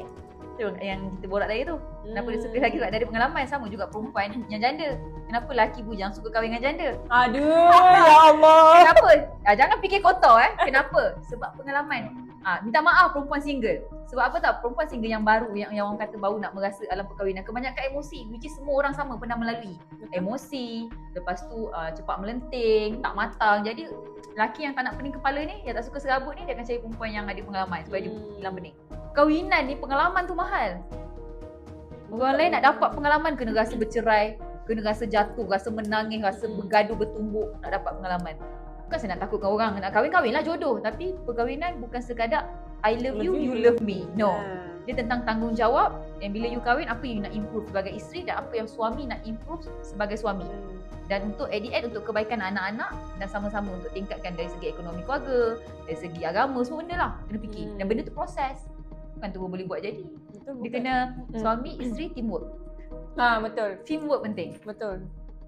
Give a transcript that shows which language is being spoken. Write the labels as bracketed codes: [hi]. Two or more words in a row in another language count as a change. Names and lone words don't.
[ms] Itu yang kita borak tadi tu. Kenapa dia suka lagi sebab dia ada pengalaman. Sama juga perempuan yang janda. Kenapa lelaki bujang suka kahwin dengan janda? Aduh, ya Allah. Kenapa? Jangan fikir kotor Kenapa? Sebab pengalaman. Minta maaf perempuan single. Sebab apa tak? Perempuan single yang baru, yang orang kata baru nak merasa alam perkahwinan, kebanyakan emosi, [en] which is [ms] semua orang sama pernah melalui. Emosi, lepas tu cepat melenting, tak matang. Jadi lelaki yang tak nak pening kepala ni, yang tak suka serabut ni, dia akan cari perempuan yang ada pengalaman supaya dia hilang pening. Kahwinan ni pengalaman tu mahal. Orang lain nak dapat pengalaman kena rasa bercerai, kena rasa jatuh, rasa menangis, rasa bergaduh bertumbuk nak dapat pengalaman. Bukan saya nak takutkan orang nak kahwin-kahwinlah jodoh, tapi perkahwinan bukan sekadar [en] I love you, you love me. [ms] No. Dia tentang tanggungjawab yang bila you kahwin, apa yang you nak improve sebagai isteri dan apa yang suami nak improve sebagai suami. Dan untuk [en] at the end, [ms] untuk kebaikan anak-anak dan sama-sama untuk tingkatkan dari segi ekonomi keluarga, dari segi agama, semua benda lah kena fikir. Dan benda tu proses. Bukan tu boleh buat jadi. Betul, dia kena suami, isteri, teamwork. Betul. Teamwork penting. Betul.